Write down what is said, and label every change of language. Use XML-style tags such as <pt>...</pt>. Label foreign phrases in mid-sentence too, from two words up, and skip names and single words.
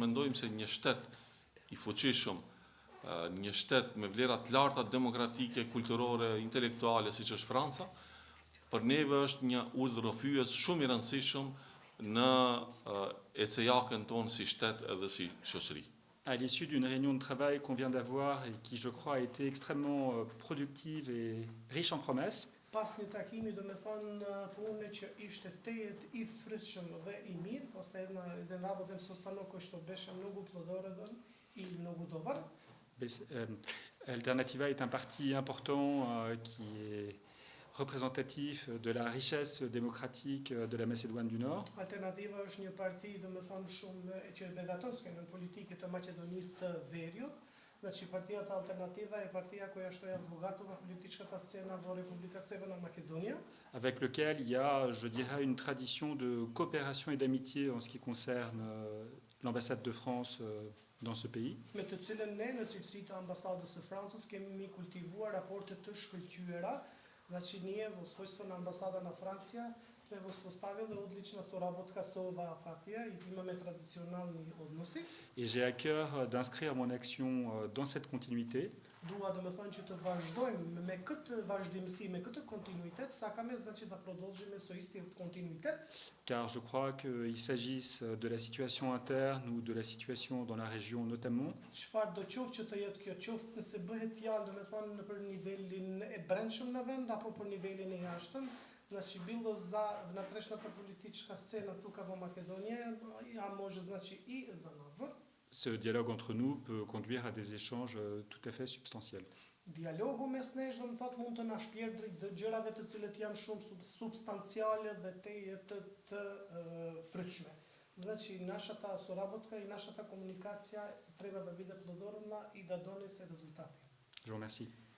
<sq>Mendojmë se një shtet I fuqishëm, një shtet me vlera të larta demokratike, kulturore, intelektuale, siç është Franca, për neve është një udhërrëfyes shumë I rëndësishëm në ecejakën tonë si shtet edhe si shoqëri.</sq> <fr>À l'issue d'une réunion de travail qu'on vient d'avoir et qui, je crois, a été extrêmement productive et riche en promesses,</fr> <sq>Pas një takimi, do me thonë, punë që ishte tejet I frytshëm dhe I mirë, pastaj edhe</sq> <mk>работен со станокот што беше многу плодороден и многу добар.</mk> <fr>Alternativa est un parti important qui est représentatif de la richesse démocratique de la Macédoine du Nord.</fr> <sq>Alternativa është një parti, do me thonë, shumë që begaton skenën politike të Maqedonisë së Veriut.</sq> <mk>Значи партијата Алтернатива е партија која што ја збогатува политичката сцена во Република Северна Македонија.</mk> <fr>Avec lequel il y a, je dirais, une tradition de coopération et d'amitié en ce qui concerne l'ambassade de France dans ce pays.</fr> <sq>Me të cilën ne në cilësi të ambasadës së Francës kemi kultivuar raporte të shkëlqyera.</sq> <mk>Значи ние во својство на амбасада на Франција сме воспоставили одлична соработка со оваа партија и имаме традиционални односи.</mk> <fr>Et j'ai à cœur d'inscrire mon action dans cette continuité.</fr> <sq>Dua do me thonë që të vazhdojmë me këtë vazhdimsi, me këtë kontinuitet,</sq> <mk>сакаме значи да продолжиме со исти континуитет.</mk> <fr>Car je crois qu'il s'agisse de la situation interne ou de la situation dans la région notamment.</fr> <sq>Çfarë do qoftë që të jetë kjo, qoftë nëse bëhet fjalë, do me thonë për nivelin e brendshëm në vend apo për nivelin e jashtëm,</sq> <mk>значи било за внатрешната политичка сцена тука во Македонија, а може значи и за навън.</mk> <fr>Ce dialogue entre nous peut conduire à des échanges tout à fait substantiels.</fr> <sq>Dialogu mes nesh do të thotë mund të na shpjerdhë të gjërave të cilët janë shumë substanciale dhe të frytshme.</sq> <mk>Значи нашата соработка и нашата комуникација треба да биде плодородна и да донесе резултати.</mk> <fr>Je vous remercie.</fr>